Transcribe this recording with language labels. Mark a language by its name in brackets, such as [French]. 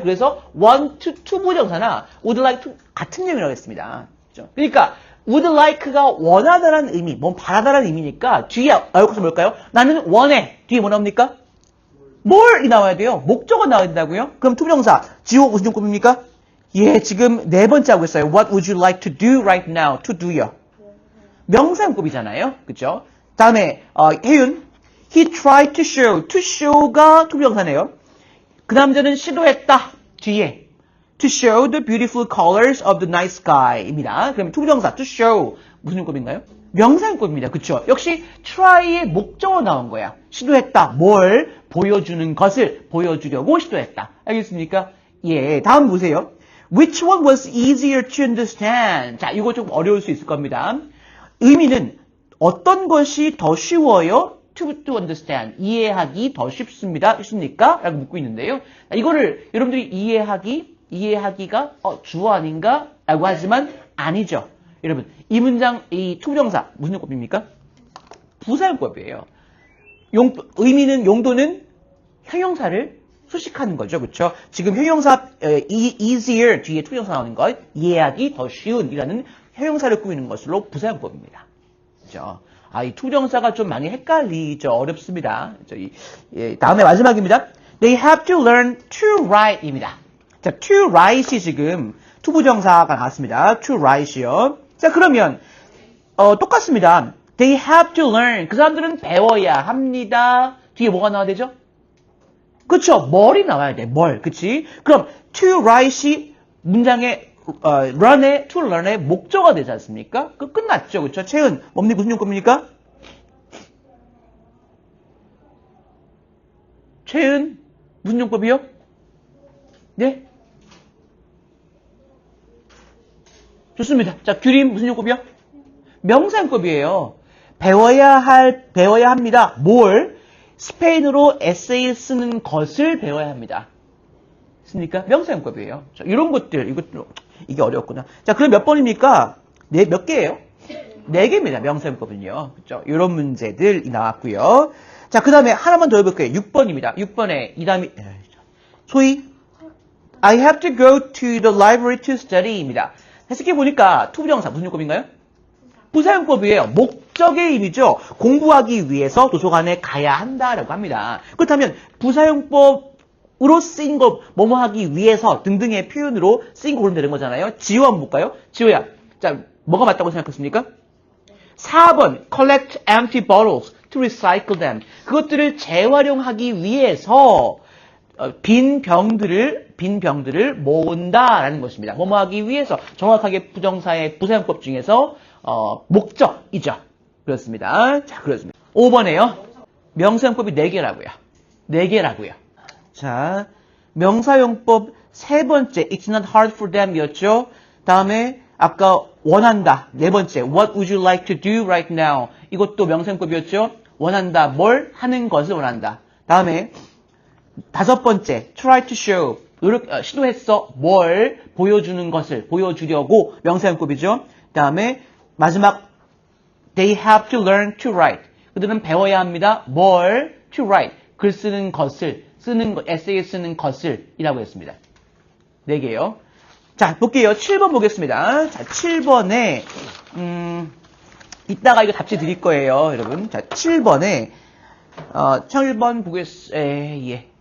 [Korean] 그래서 want 투부정사나 would like to 같은 내용이라고 했습니다. 그렇죠? 그러니까 would like가 원하다라는 의미, 뭐 바라다라는 의미니까 뒤에 나올 것은 뭘까요? 나는 원해. 뒤에 뭐 나옵니까? 뭘이 나와야 돼요? 목적어 나와야 된다고요? 그럼 투부정사 지호 무슨 용법입니까? 예, 지금 네 번째 하고 있어요. [English] What would you like to do right now? [Korean] To do요. 명사용법이잖아요. 그쵸? [English] 다음에 혜윤 He tried to show. [Korean] To show가 투부정사네요. 그 남자는 시도했다. [English] 뒤에 To show the beautiful colors of the night sky입니다. [Korean] 그럼 투부정사 to show 무슨 용법인가요? 명사용법입니다. 그쵸? 역시 try의 목적어 나온 거야. 시도했다. 뭘? 보여주는 것을 보여주려고 시도했다. 알겠습니까? 예, 다음 보세요. [English] Which one was easier to understand? [Korean] 자, 이거 좀 어려울 수 있을 겁니다. 의미는 어떤 것이 더 쉬워요? [English] To understand. [Korean] 이해하기 더 쉽습니다. 쉽습니까? 라고 묻고 있는데요. 이거를 여러분들이 이해하기가 주어 아닌가? 라고 하지만 아니죠. 여러분, 이 문장, 이 투부정사 무슨 용법입니까? 부사용법이에요. 의미는, 용도는 형용사를 수식하는 거죠. 그렇죠? 지금 형용사 easier 뒤에 투부정사 나오는 것, 이해하기 더 쉬운이라는 형용사를 꾸미는 것으로 부사용법입니다. 그렇죠? 이 투부정사가 좀 많이 헷갈리죠. 어렵습니다. 다음에 마지막입니다. [English] They have to learn to write입니다. [Korean] 자, to write이 지금 투부정사가 나왔습니다. to write이요. 자, 그러면 똑같습니다. [English] They have to learn. [Korean] 그 사람들은 배워야 합니다. 뒤에 뭐가 나와야 되죠? 그쵸? 뭘이 나와야 돼. 뭘. 그치? 그럼 to write이 문장의 learn의 to learn의 목적어가 되지 않습니까? 그 끝났죠. 그쵸? 채은, 뭡니까? 무슨 용법입니까? 채은, 무슨 용법이요? 네? 좋습니다. 자, 규림 무슨 용법이요? 명사용법이에요. 배워야 합니다. 뭘? 스페인어로 에세이를 쓰는 것을 배워야 합니다. 있습니까? 명사용법이에요. 자, 이런 것들, 이게 어려웠구나. 자, 그럼 몇 번입니까? 몇 개예요? 4개입니다. 명사용법은요. 그죠? 이런 문제들이 나왔고요. 자, 그 다음에 하나만 더 해볼게요. 6번입니다. 6번에 이 다음에 [English] 소희 I have to go to the library to study입니다. [Korean] 해석해 보니까 투부정사 무슨 용법인가요? 부사용법이에요. 목적의 의미죠. 공부하기 위해서 도서관에 가야 한다라고 합니다. 그렇다면 부사용법으로 쓰인 것, 뭐뭐 하기 위해서 등등의 표현으로 쓰인 거 고르면 되는 거잖아요. 지호 한번 볼까요? 지호야, 자, 뭐가 맞다고 생각했습니까? [English] 4번, collect empty bottles to recycle them. [Korean] 그것들을 재활용하기 위해서 빈 병들을 모은다라는 것입니다. 뭐뭐 하기 위해서 정확하게 부정사의 부사용법 중에서 목적이죠. 그렇습니다. 자, 그렇습니다. 5번에요. 명사용법이 4개라고요. 4개라고요. 자, 명사용법 세 번째 [English] It's not hard for them [Korean] 이었죠. 다음에 아까 원한다. [English] 4번째 What would you like to do right now? [Korean] 이것도 명사용법이었죠. 원한다. 뭘 하는 것을 원한다. 다음에 5번째 [English] try to show. [Korean] 시도했어. 뭘 보여주는 것을 보여주려고 명사용법이죠. 다음에 마지막 [English] they have to learn to write. [Korean] 그들은 배워야 합니다. 뭘 to write. 글 쓰는 것을 에세이 쓰는 것을 이라고 했습니다. 4개요. 자, 볼게요. 7번 보겠습니다. 자, 7번에 이따가 이거 답지 드릴 거예요, 여러분. 자, 7번에 7번 보겠습니다.